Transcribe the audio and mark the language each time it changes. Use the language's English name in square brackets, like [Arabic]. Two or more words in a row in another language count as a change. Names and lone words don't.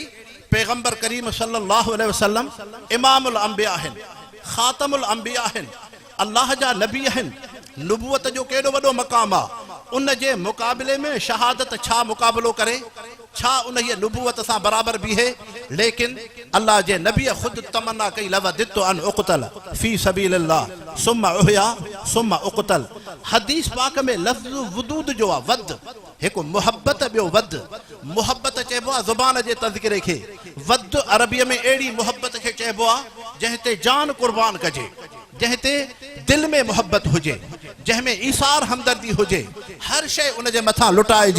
[Sindhi] पैगंबर करीम [Arabic] صلى الله عليه وسلم إمام الأنبياء [Sindhi] आहिनि, [Arabic] خاتم الأنبياء [Sindhi] आहिनि, अल्लाह जा नबी आहिनि। नुबुवत जो केॾो वॾो मक़ाम आहे, उन जे मुक़ाबले में शहादत छा मुक़ाबलो करे, छा उन जी नुबुवत सां बराबरि बीहे। लेकिन अल्लाह जे नबीअ ख़ुदि तमन्ना कई, [Arabic] لوددت أن أقتل في سبيل الله ثم أحيا ثم أقتل. [Sindhi] हदीस पाक में लफ़्ज़ वुदूद जो आहे, वद हिकु मुहब्बत, ॿियो वद। मुहब्बत चइबो आहे ज़ुबान जे तज़किरे खे, वद अरबीअ में अहिड़ी मुहब्बत खे चइबो आहे जंहिं ते जान कुर्बान कजे, जंहिं ते दिल में मुहब्बत हुजे, जंहिंमें ईसार हमदर्दी हुजे, हर शइ उन जे मथां लुटाइजे।